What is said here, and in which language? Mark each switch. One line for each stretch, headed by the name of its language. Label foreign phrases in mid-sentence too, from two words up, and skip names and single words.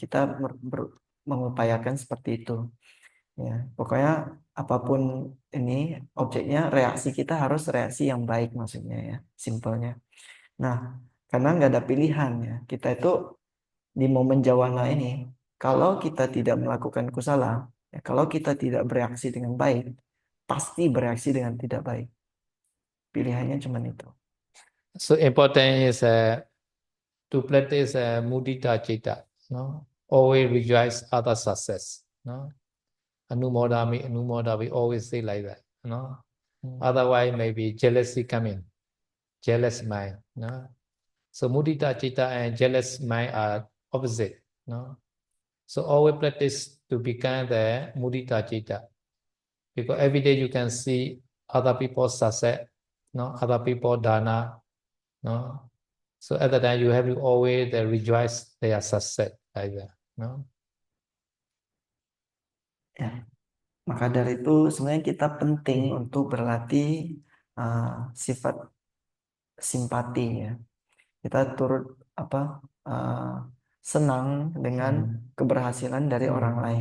Indonesian: Kita mengupayakan seperti itu. Ya, pokoknya apapun ini objeknya, reaksi kita harus reaksi yang baik maksudnya ya, simpelnya. Nah, karena nggak ada pilihan ya. Kita itu di momen jawana ini, kalau kita tidak melakukan kusala, ya, kalau kita tidak bereaksi dengan baik, pasti bereaksi dengan tidak baik. Pilihannya cuma itu.
English: So important is to practice
Pali: mudita citta.
English: No? Always rejoice other success. No?
Pali: Anumodami, anumodami,
English: we always say like that. No? Otherwise, maybe jealousy coming, jealous mind. No? So
Pali: mudita citta
English: and jealous mind are opposite. No? So always practice to become the
Pali: mudita citta.
English: Because every day you can see other people's success, no? Other people dana. No? So at the time you have to always rejoice their success like that. No?
Indonesian: Ya, maka dari itu sebenarnya kita penting untuk berlatih sifat simpati ya. Kita turut senang dengan keberhasilan dari orang lain.